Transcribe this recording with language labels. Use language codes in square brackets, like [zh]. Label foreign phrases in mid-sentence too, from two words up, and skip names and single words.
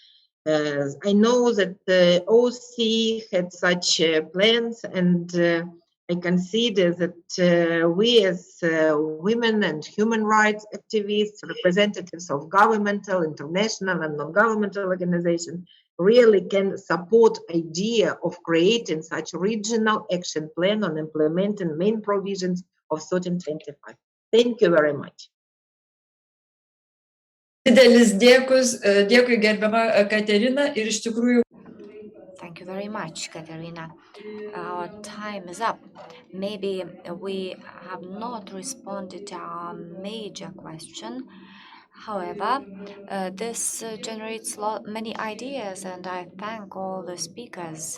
[en] I know that the OC had such plans, and I consider that we as women and human rights activists, representatives of governmental, international and non-governmental organizations, really can support idea of creating such regional action plan on implementing main provisions of certain 25. Thank you very much. [lt] Didelis dėkui gerbiama Katerina, ir iš tikrųjų. [en] Thank you very much, Katerina. Our time is up. Maybe we have not responded to our major question. However, this generates many ideas, and I thank all the speakers.